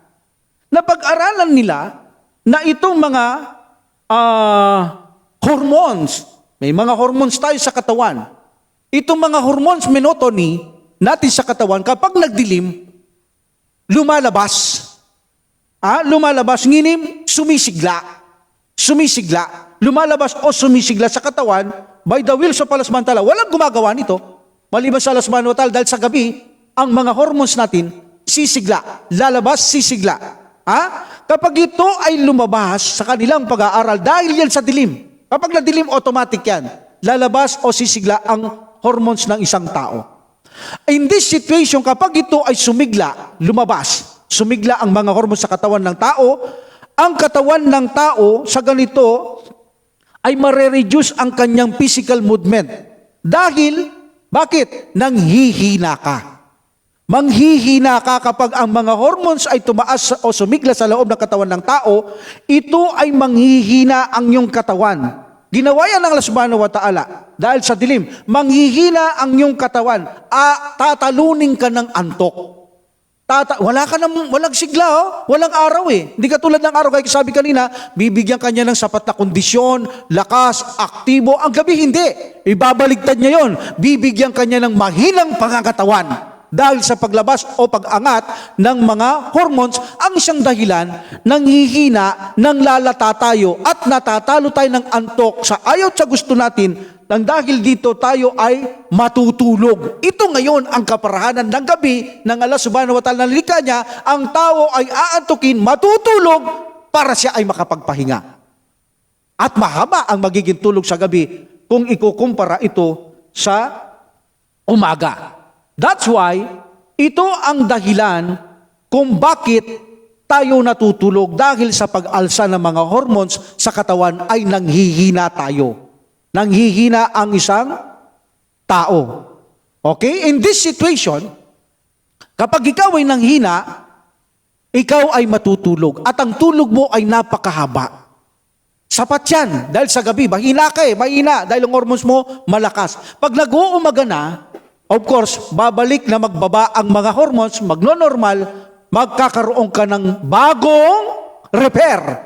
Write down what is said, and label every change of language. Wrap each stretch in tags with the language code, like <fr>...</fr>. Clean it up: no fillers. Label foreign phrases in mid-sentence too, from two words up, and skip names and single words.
<tl>Napag-aralan nila na itong mga hormones, may mga hormones tayo sa katawan. Itong mga hormones monotony natin sa katawan, kapag nagdilim, lumalabas. Lumalabas, nginim, sumisigla. Lumalabas o sumisigla sa katawan</tl> <en>by the will of</en> <tl>Allah</tl> <ar>سبحانه وتعالى.</ar> <tl>Walang gumagawa nito. Maliban sa Allah</tl> <ar>سبحانه وتعالى,</ar> <tl>dahil sa gabi, ang mga hormones natin, sisigla. Lalabas, sisigla. Kapag ito ay lumabas sa kanilang pag-aaral, dahil yan sa dilim. Kapag nadilim, automatic yan. Lalabas o sisigla ang hormones ng isang tao.</tl> <en>In this situation,</en> <tl>kapag ito ay sumigla, lumabas, sumigla ang mga hormones sa katawan ng tao, ang katawan ng tao sa ganito ay mare-reduce ang kanyang</tl> <en>physical movement.</en> <tl>Dahil, bakit? Nanghihina ka. Manghihina ka kapag ang mga hormones ay tumaas o sumigla sa loob ng katawan ng tao, ito ay manghihina ang iyong katawan. Ginawa yan ng Allah</tl> <ar>سبحانه وتعالى.</ar> <tl>Dahil sa dilim, manghihina ang iyong katawan. Tatalunin ka ng antok. Walang sigla, walang araw eh. Hindi katulad ng araw, kaya sabi kanina, bibigyan kanya ng sapat na kondisyon, lakas, aktibo. Ang gabi hindi. Ibabaligtad niya yon. Bibigyan kanya ng mahinang pangangatawan. Dahil sa paglabas o pag-angat ng mga hormones, ang isang dahilan, nanghihina, nang lalata tayo at natatalo tayo ng antok sa ayaw sa gusto natin, nang dahil dito tayo ay matutulog. Ito ngayon ang kaparahanan ng gabi ng Allah</tl> <ar>سبحانه وتعالى</ar> <tl>na nilikha niya, ang tao ay aantukin, matutulog para siya ay makapagpahinga. At mahaba ang magiging tulog sa gabi kung ikukumpara ito sa umaga.</tl> <en>That's why,</en> <tl>ito ang dahilan kung bakit tayo natutulog, dahil sa pag-alsa ng mga hormones sa katawan ay nanghihina tayo. Nanghihina ang isang tao.</tl> <en>Okay? In this situation,</en> <tl>kapag ikaw ay nanghina, ikaw ay matutulog. At ang tulog mo ay napakahaba. Sapat yan. Dahil sa gabi, mahina ka mahina. Dahil ang hormones mo, malakas. Pag nag-uumaga na,</tl> <en>of course,</en> <tl>babalik na magbaba ang mga hormones, magno-normal, magkakaroon ka ng bagong repair.</tl>